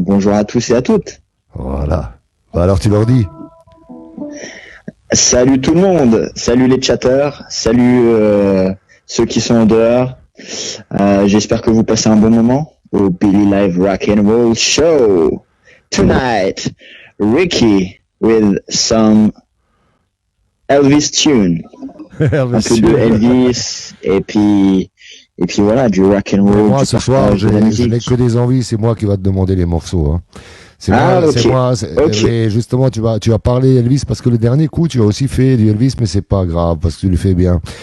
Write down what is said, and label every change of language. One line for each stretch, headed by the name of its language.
French: Bonjour à tous et à toutes. Voilà. Alors tu leur dis. Salut tout le monde. Salut les chatteurs. Salut ceux qui sont en dehors. J'espère que vous passez un bon moment au Billy Live Rock and Roll Show.
English: Tonight, Ricky with some Elvis tune.
French: Un peu de Elvis et puis voilà, du rock and roll. Moi ce soir, je n'ai que des envies, c'est moi qui va te demander les morceaux. Hein. C'est moi.
English: Okay.
French: Mais justement, tu vas parler Elvis parce que le dernier coup, tu as aussi fait du Elvis, mais c'est pas grave parce que tu le fais bien.